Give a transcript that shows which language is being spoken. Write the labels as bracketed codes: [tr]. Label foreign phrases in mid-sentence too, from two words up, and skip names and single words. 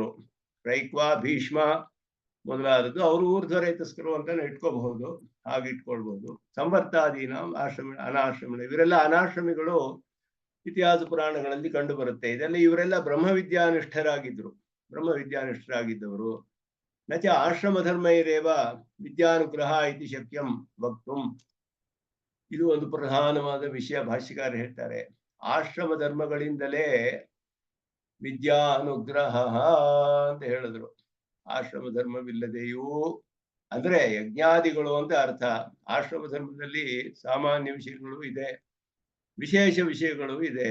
[kn] ರೈಕ್ವ, ಭೀಷ್ಮ ಮೊದಲಾದದ್ದು ಅವರು ಊರ್ಧ್ವರೇತಸ್ಕರು ಅಂತ ಇಟ್ಕೋಬಹುದು, ಹಾಗೆ ಇಟ್ಕೊಳ್ಬಹುದು. [sa] ಸಂವರ್ತಾದೀನ ಅನಾಶ್ರಮಣ, [kn] ಇವರೆಲ್ಲ ಅನಾಶ್ರಮಿಗಳು ಇತಿಹಾಸ ಪುರಾಣಗಳಲ್ಲಿ ಕಂಡು ಬರುತ್ತೆ. ಇದೆಲ್ಲ ಇವರೆಲ್ಲ ಬ್ರಹ್ಮವಿದ್ಯಾನಿಷ್ಠರಾಗಿದ್ದವರು. [sa] ನ ಚ ಆಶ್ರಮಧರ್ಮೈರೇವ ವಿದ್ಯಾನುಗ್ರಹ ಇತಿ ಶಕ್ಯಂ ವಕ್ತುಂ. [kn] ಇದು ಒಂದು ಪ್ರಧಾನವಾದ ವಿಷಯ. ಭಾಷ್ಯಕಾರ ಹೇಳ್ತಾರೆ, ಆಶ್ರಮ ಧರ್ಮಗಳಿಂದಲೇ ವಿದ್ಯಾ ಅನುಗ್ರಹ ಅಂತ ಹೇಳಿದ್ರು. ಆಶ್ರಮ ಧರ್ಮವಿಲ್ಲದೆಯೂ ಅಂದ್ರೆ ಯಜ್ಞಾದಿಗಳು ಅಂತ ಅರ್ಥ. ಆಶ್ರಮ ಧರ್ಮದಲ್ಲಿ ಸಾಮಾನ್ಯ ವಿಷಯಗಳು ಇದೆ, ವಿಶೇಷ ವಿಷಯಗಳು ಇದೆ.